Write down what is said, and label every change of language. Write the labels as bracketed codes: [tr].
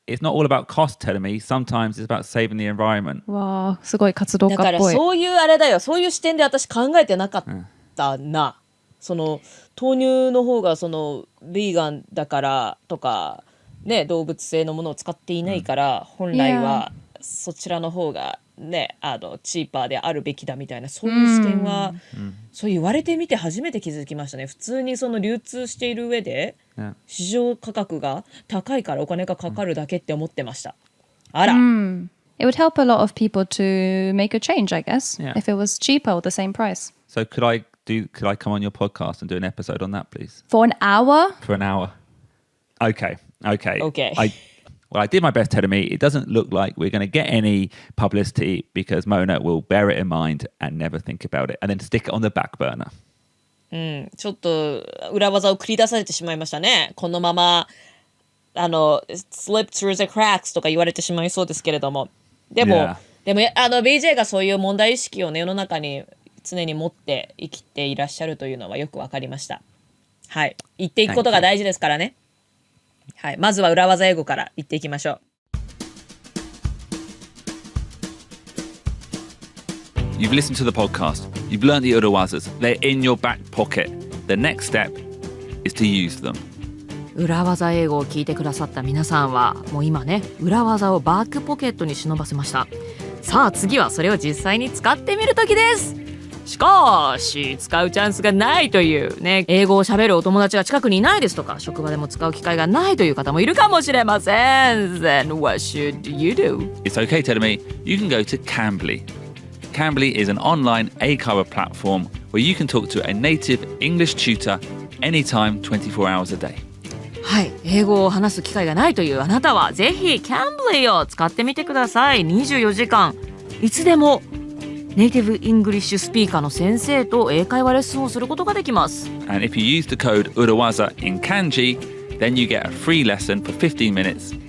[en] It's not all about cost, telling me. Sometimes it's about saving the environment. [ja] わあ、すごい活動家だからっぽい。そういうあれだよ、そういう視点で私考えてなかったな。その豆乳の方がそのビーガンだからとかね、動物性のものを使っていないから、本来はそちらの方がね、チーパーであるべきだみたいな、そういう視点は、そう言われてみて初めて気づきましたね。普通にその流通している上で、 [en] Yeah. [ja] 市場価格が高いからお金がかかるだけって思ってました。あら。 [en] It would help a lot of people to make a change, I guess, Yeah. if it was cheaper or the same price. So could I come on your podcast and do an episode on that, please? For an hour? For an hour. Okay. Okay. I did my best telling me it doesn't look like we're going to get any publicity because Mona will bear it in mind and never think about it and then stick it on the back burner. [ja] ちょっと裏技を繰り出されてしまいましたね。このまま [en] slip through the cracks [ja] とか言われてしまいそうですけれども。でも BJ がそういう問題意識をね、世の中に常に持って生きていらっしゃるというのはよくわかりました。はい。言っていくことが大事ですからね。はい。まずは裏技英語から言っていきましょう。 [en] You've listened to the podcast. You've learned the urawazas. They're in your back pocket. The next step is to use them. [ja] 裏技英語を聞いてくださった皆さんはもう今ね、裏技をバックポケットに忍ばせました。さあ次はそれを実際に使ってみる時です。しかし使うチャンスがないというね、英語を喋るお友達が近くにいないですとか、職場でも使う機会がないという方もいるかもしれません。 [en] Then what should you do? It's okay telling me you can go to Cambly.Cambly is an online A-cover platform where you can talk to a native English tutor anytime 24 hours a day. [ja] はい、英語を話す機会がないというあなたはぜひ Cambly を使ってみてください。 24時間いつでもネイティブイングリッシュスピーカーの先生と英会話レッスンをすることができます。 [en] And if you use the code urawaza in kanji, then you get a free lesson for 15 minutes.